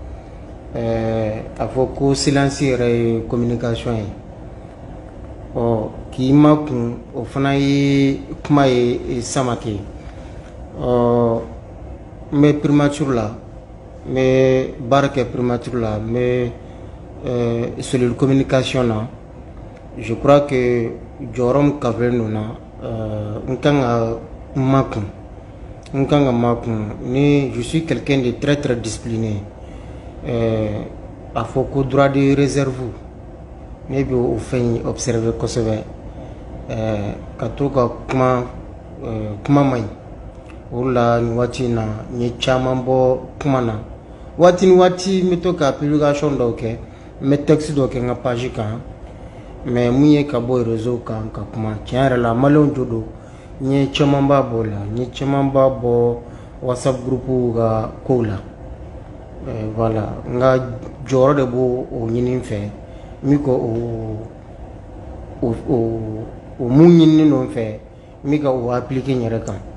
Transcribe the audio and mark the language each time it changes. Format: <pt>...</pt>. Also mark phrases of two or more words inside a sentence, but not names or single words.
<bm>a fɔ ko silence yɛrɛ ye communication ye k'i makun o fana ye kuma ye Samake n bɛ primature la n bɛ baara kɛ primature la n bɛ</bm> <fr>cellule communication</fr> <bm>na</bm> <fr>je crois que</fr> <bm>jɔyɔrɔ min kafelen don na n kan ka makun ni</bm> <fr>je suis quelqu'un de très très discipliné</fr> <bm>a fɔ ko</bm> <fr>droit de réserve</fr> <bm>ne bɛ o fɛn in observer kosɛbɛ ka to ka kuma man ɲi o la nin waati in na n ye caman bɔ kuma na waati ni waati n bɛ to ka publication dɔw kɛ n bɛ texte dɔw kɛ n ka page kan mais mun ye ka bɔ réseau kan ka kuma tiɲɛ yɛrɛ la maliyɛnw jo don n ye caman b'a bɔ o la n ye caman b'a bɔ whatsapp groupe ka kow la voilà n ka jɔyɔrɔ de b'o o ɲini n fɛ min ko o mun ɲinini don n fɛ min ka o appliquer n yɛrɛ kan.</bm>